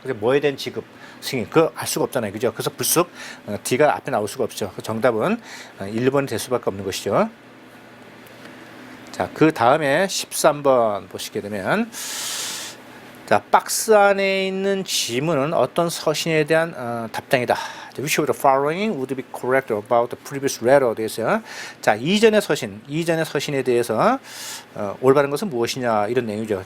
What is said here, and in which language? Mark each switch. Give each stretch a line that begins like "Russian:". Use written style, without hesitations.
Korean: 그래서 뭐에 대한 지급 승인 그거 알 수가 없잖아요, 그죠? 그래서 불쑥 D가 앞에 나올 수가 없죠. 정답은 1번이 될 수밖에 없는 것이죠. 자, 그 다음에 13번 보시게 되면 자, 박스 안에 있는 지문은 어떤 서신에 대한 답장이다.
English: Which of the following would be correct about the previous letter?
Korean: 되겠어요. 자, 이전의 서신에 대해서 올바른 것은 무엇이냐 이런 내용이죠.